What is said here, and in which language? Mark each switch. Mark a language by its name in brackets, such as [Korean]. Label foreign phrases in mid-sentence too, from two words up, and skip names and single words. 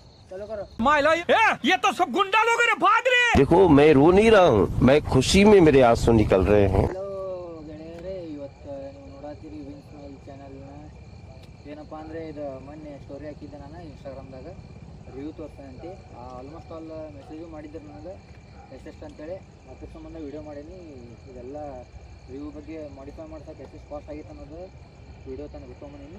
[Hindi] चलो करो। माइला ये तो सब गुंडा लोग हैं भाग रहे हैं। देखो मैं रो नहीं रहा हूँ, मैं खुशी में मेरे आंसू निकल रहे हैं। [Kannada] ಹಲೋ ಗೆಳೆಯರೇ, ಇವತ್ತು ನೀವು ನೋಡತ್ತೀರಿ ವಿನ್ ಸ್ಮೈಲ್ ಚಾನಲ್ನ. ಏನಪ್ಪ ಅಂದರೆ ಇದು ಮೊನ್ನೆ ಸ್ಟೋರಿ ಹಾಕಿದ್ದೆ ನಾನು ಇನ್ಸ್ಟಾಗ್ರಾಮ್ದಾಗ ರಿವ್ಯೂ ತೋರಿಸ್ತೇನಂತೆ. [English] almost all [Kannada] ಮೆಸೇಜು ಮಾಡಿದ್ರು ನನಗೆ ಎಷ್ಟೆಷ್ಟು ಅಂತೇಳಿ. ಅದ್ರ ಸಂಬಂಧ ವೀಡಿಯೋ ಮಾಡೀನಿ. ಇದೆಲ್ಲ ರಿವ್ಯೂ ಬಗ್ಗೆ ಮಾಡಿಫೈ ಮಾಡ್ಸೋಕೆ ಎಷ್ಟೆಷ್ಟು ಕಾಸ್ಟ್ ಆಗಿತ್ತು ಅನ್ನೋದು ವೀಡಿಯೋ ತನಕ ಬಿಟ್ಕೊಂಬಂದೀನಿ.